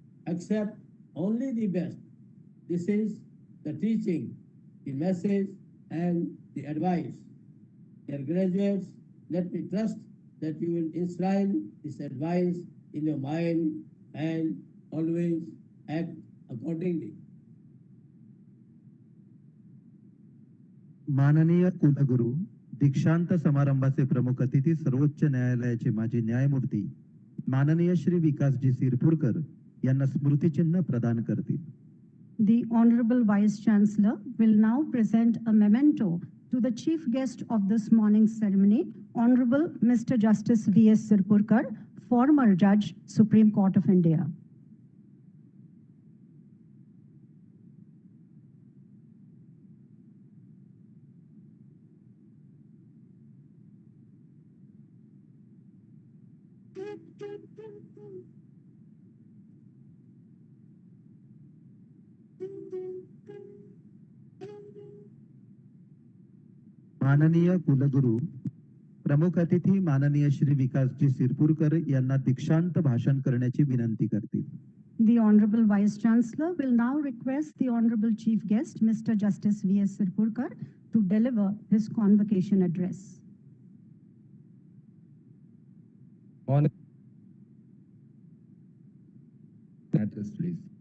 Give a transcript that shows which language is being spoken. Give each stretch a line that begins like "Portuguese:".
English: Accept only the best. This is the teaching, the message, and the advice. Dear graduates, let me trust that you will enshrine this advice in your mind and always act accordingly.
Marathi: माननीय कुलगुरू दीक्षांत समारंभाचे प्रमुख अतिथी सर्वोच्च न्यायालयाचे माजी न्यायमूर्ती माननीय श्री विकासजी सिरपुरकर यांना स्मृतिचिन्ह प्रदान करतील.
English: The Honorable Vice Chancellor will now present a memento to the chief guest of this morning's ceremony, Honorable Mr. Justice V.S. Sirpurkar, former Judge, Supreme Court of India.
Marathi: माननीय कुलगुरू प्रमुख अतिथी माननीय श्री विकासजी सिरपुरकर यांना दीक्षांत भाषण करण्याची विनंती करतील.
English: The Honorable Vice Chancellor will now request the Honorable Chief Guest, Mr. Justice V.S. Sirpurkar, to deliver his convocation address. Address, please.